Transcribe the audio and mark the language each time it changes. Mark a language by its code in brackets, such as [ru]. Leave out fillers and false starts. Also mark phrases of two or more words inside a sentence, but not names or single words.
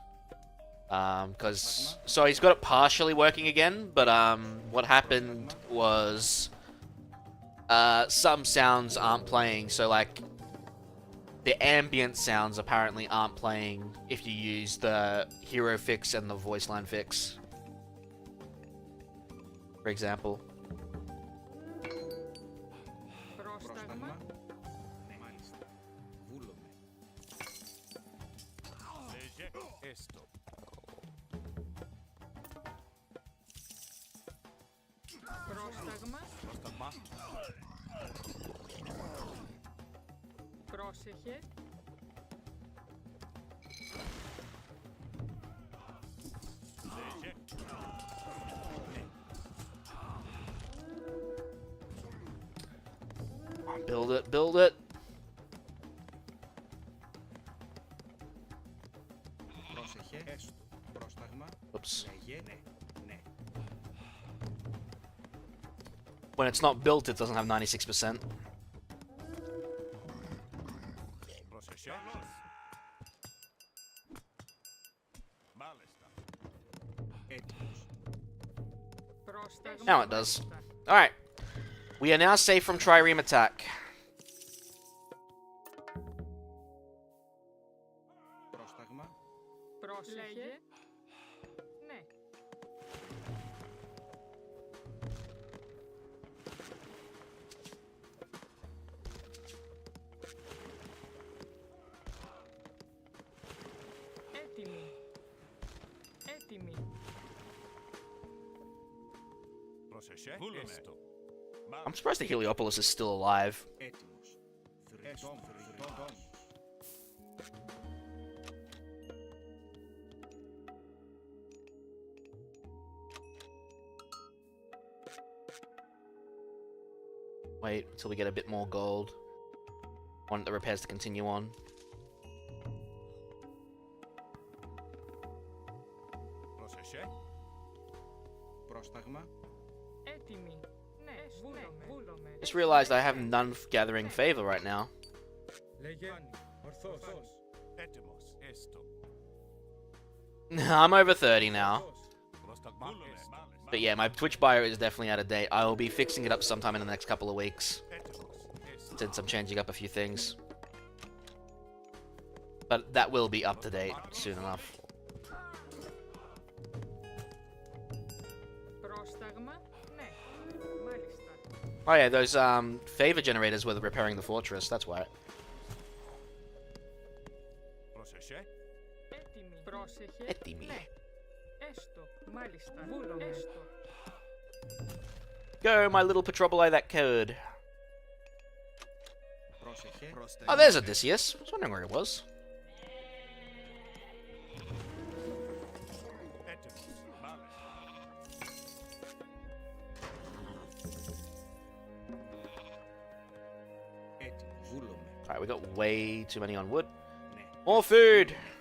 [en] So he's got it partially working again, but what happened was some sounds aren't playing. So like the ambient sounds apparently aren't playing if you use the hero fix and the voice line fix, for example. [el] Πρόσταγμα. Ναι, μάλιστα. Βούλομαι. Πρόσταγμα. Πρόσεχε. [en] Build it, build it. [el] Πρόσεχε. Έστω. Πρόσταγμα. [en] Oops. [el] Λέγε. Ναι. Ναι. [en] When it's not built, it doesn't have 96%. [el] Έτοιμος. Πρόσταγμα. [en] Now it does. Alright. We are now safe from trireme attack. [el] Πρόσταγμα. Πρόσεχε. Ναι. Έτοιμη. Έτοιμη. [en] I'm surprised the Heliopolis is still alive. [el] Έτοιμος. Θρητών. Θρητών. [en] Wait until we get a bit more gold. Want the repairs to continue on. [el] Πρόσταγμα. Έτοιμη. Ναι. Βούλομαι. [en] Just realized I have none gathering favor right now. [el] Λέγε. Ορθώς. Έτοιμος. Έστω. [en] I'm over 30 now. [el] Πρόσταγμα. [en] But yeah, my Twitch bio is definitely out of date. I will be fixing it up sometime in the next couple of weeks, since I'm changing up a few things. But that will be up to date soon enough. [el] Πρόσταγμα. Ναι. Μάλιστα. [en] Oh yeah, those favor generators were repairing the fortress. That's why. [el] Έτοιμη. Πρόσεχε. Έτοιμη. Ναι. Έστω. Μάλιστα. Βούλομαι. Έστω. [en] Go, my little Petroboli that could. [el] Πρόσεχε. [en] Oh, there's Odysseus. I was wondering where he was. [el] Έτοιμος. Βούλομαι. [en] Alright, we got way too many on wood. [el] Ναι. [en] More food!